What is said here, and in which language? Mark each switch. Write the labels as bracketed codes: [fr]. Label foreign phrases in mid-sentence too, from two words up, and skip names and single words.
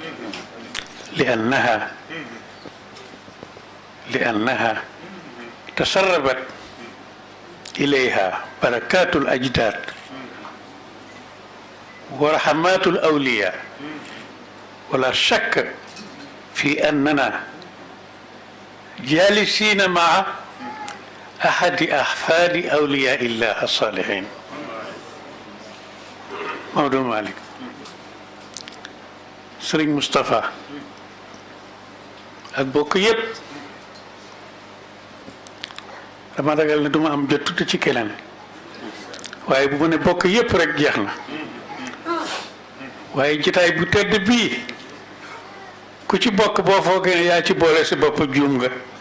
[ar] لأنها تسربت إليها بركات الأجداد ورحمات الأولياء، ولا شك في أننا جالسين مع أحد أحفاد أولياء الله الصالحين [wo] Maodo Malick Sëriñ Moustapha ak bokk yépp dama ragal ne duma am jot tuuti ci keneen waaye bu ma ne bokk yépp rek jeex na waaye jotaay bu tedd bii ku ci bokk boo foogee ne yaa ci boole si bopp juum nga